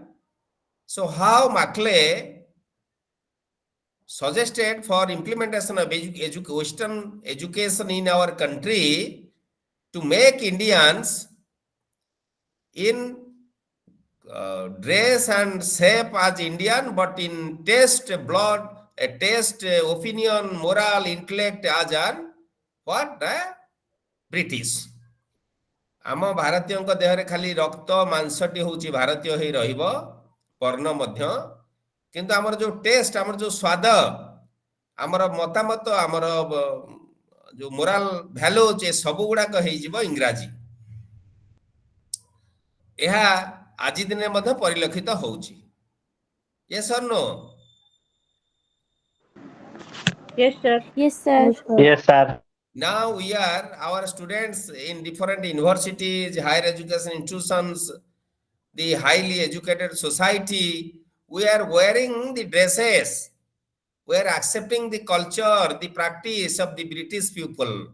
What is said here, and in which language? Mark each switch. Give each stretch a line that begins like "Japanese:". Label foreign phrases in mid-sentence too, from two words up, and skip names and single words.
English: So how Macaulay suggested for implementation of Western education in our country to make Indians in dress and shape as Indian, but in taste, blood, taste, opinion, moral, intellect as an what? British.
Odia: ଆମ ଭାରତୀୟଙ୍କ ଦେହରେ ଖାଲି ରକ୍ତ ମାଂସଟି ହେଉଛି ଭାରତୀୟ ହେଇ ରହିବ ବର୍ଣ୍ଣ ମଧ୍ୟ କିନ୍ତୁ ଆମର ଯୋଉ ଟେଷ୍ଟ ଆମର ଯୋଉ ସ୍ୱାଦ ଆମର ମତାମତ ଆମର ଯୋଉ
English: moral value
Odia: ସବୁ ଗୁଡାକ ହେଇଯିବ ଇଂରାଜୀ ଏହା ଆଜି ଦିନେ ମଧ୍ୟ ପରିଲକ୍ଷିତ ହେଉଛି
English: yes or no Yes, sir. Yes, sir. Yes, sir. Yes, sir. now we are our students in different universities higher education institutions the highly educated society, we are wearing the dresses, we are accepting the culture, the practice of the British people.